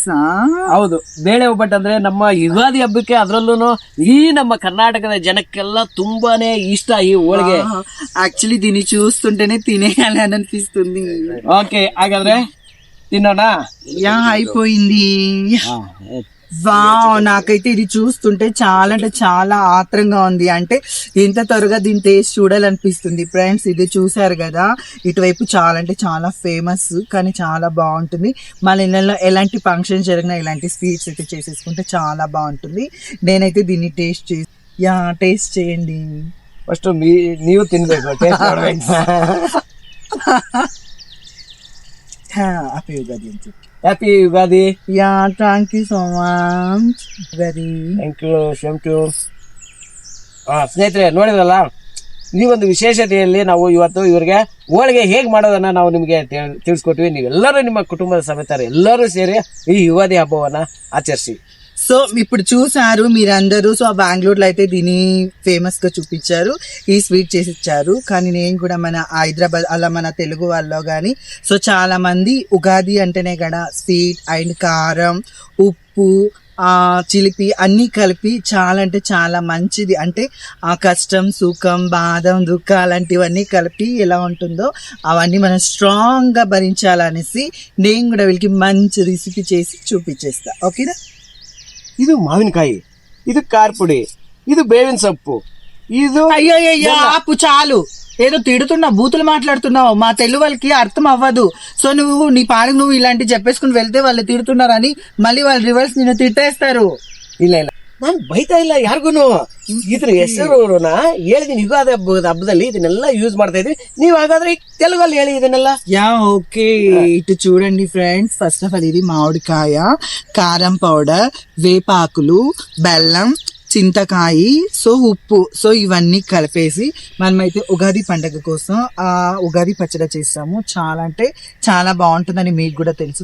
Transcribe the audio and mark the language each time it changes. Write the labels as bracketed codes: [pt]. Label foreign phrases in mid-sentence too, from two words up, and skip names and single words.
[kn] ಹೌದು, ಬೇಳೆ ಒಬ್ಬಟ್ಟು ಅಂದ್ರೆ ನಮ್ಮ ಯುಗಾದಿ ಹಬ್ಬಕ್ಕೆ, ಅದ್ರಲ್ಲೂ ಈ ನಮ್ಮ ಕರ್ನಾಟಕದ ಜನಕ್ಕೆಲ್ಲ ತುಂಬಾನೇ ಇಷ್ಟ ಈ ಹೋಳಿಗೆ. [te] యాక్చువల్లీ దీన్ని చూస్తుంటేనే తినేయాలి అని అనిపిస్తుంది. [kn] ಓಕೆ, ಹಾಗಾದ್ರೆ ತಿನ್ನೋಣ. [te] అయిపోయింది. వావ్, నాకైతే ఇది చూస్తుంటే చాలా అంటే చాలా ఆత్రంగా ఉంది. అంటే ఎంత త్వరగా దీని టేస్ట్ చూడాలనిపిస్తుంది. ఫ్రెండ్స్, ఇది చూసారు కదా, ఇటువైపు చాలా అంటే చాలా ఫేమస్, కానీ చాలా బాగుంటుంది. మన ఇళ్ళలో ఎలాంటి ఫంక్షన్ జరిగినా ఇలాంటి స్వీట్స్ అయితే చేసేసుకుంటే చాలా బాగుంటుంది. నేనైతే దీన్ని టేస్ట్ చేయండి. [kn] ఫస్ట్ ನೀವು ತಿನ್ಬೇಕು, ಟೇಸ್ಟ್ ಮಾಡಬೇಕು. [te] హ్యాపీ ఉగాది అని చెప్పి. హ్యాపీ యుగాది. [en] thank you so much. very thank you, same to. [kn] ಸ್ನೇಹಿತರೆ, ನೋಡಿದ್ರಲ್ಲ, ಈ ಒಂದು ವಿಶೇಷತೆಯಲ್ಲಿ ನಾವು ಇವತ್ತು ಇವರಿಗೆ ಹೋಳಿಗೆ ಹೇಗೆ ಮಾಡೋದನ್ನ ನಾವು ನಿಮಗೆ ತಿಳಿಸ್ಕೊಟ್ವಿ. ನೀವೆಲ್ಲರೂ ನಿಮ್ಮ ಕುಟುಂಬದ ಸಮೇತ ಎಲ್ಲರೂ ಸೇರಿ ಈ ಯುಗಾದಿ ಹಬ್ಬವನ್ನ ಆಚರಿಸಿ. [te] సో ఇప్పుడు చూసారు మీరందరూ. సో బెంగళూరులో అయితే దీన్ని ఫేమస్ గా చూపించారు, ఈ స్వీట్ చేసి ఇచ్చారు. కానీ నేను కూడా మన హైదరాబాద్ అలా మన తెలుగు వాళ్ళలో కానీ సో చాలా మంది ఉగాది అంటేనే కదా [en] sweet and [te] కారం, ఉప్పు చిలిపి అన్ని కలిపి చాలా అంటే చాలా మంచిది. అంటే ఆ కష్టం సుఖం బాధం దుఃఖం అలాంటివన్నీ కలిపి ఎలా ఉంటుందో అవన్నీ మనం స్ట్రాంగ్ గా భరించాలనేసి నేను కూడా వీళ్ళకి మంచి రెసిపీ చేసి చూపించేస్తా. ఓకేనా? [kn] ಇದು ಮಾವಿನಕಾಯಿ, ಇದು ಕಾರ್ಪುಡಿ, ಇದು ಬೇವಿನ ಸೊಪ್ಪು, ಇದು [te] అయ్యో ఆపు చాలు. ఏదో తిడుతున్నా బూతులు మాట్లాడుతున్నావు. మా తెలుగు వాళ్ళకి అర్థం అవ్వదు. సో నువ్వు నీ పాడు నువ్వు ఇలాంటి చెప్పేసుకుని వెళ్తే వాళ్ళు తిడుతున్నారని మళ్ళీ వాళ్ళు రివర్స్ నిన్ను తిట్టేస్తారు. [kn] ಇಲ್ಲ ಇಲ್ಲ ನಾನು ಬೈತಾ ಇಲ್ಲ ಯಾರಿಗೂನು. ಇದ್ರ ಹೆಸರು ಹೇಳಿದೀನಿ, ಯುಗಾದಿ ಹಬ್ಬದಲ್ಲಿ ಇದನ್ನೆಲ್ಲ ಯೂಸ್ ಮಾಡ್ತಾ ಇದ್ವಿ. ನೀವ್ ಹಾಗಾದ್ರೆ తెలుగులో ಹೇಳಿ ಇದನ್ನೆಲ್ಲ. [en] ya okay, [te] ఇటు చూడండి ఫ్రెండ్స్. [en] first of all [te] ఇది మామిడికాయ, కారం పౌడర్, వేపాకులు, బెల్లం, చింతకాయ, సో ఉప్పు, సో ఇవన్నీ కలిపేసి మనమైతే ఉగాది పండగ కోసం ఆ ఉగాది పచ్చడి చేస్తాము. చాలా అంటే చాలా బాగుంటుందని మీకు కూడా తెలుసు.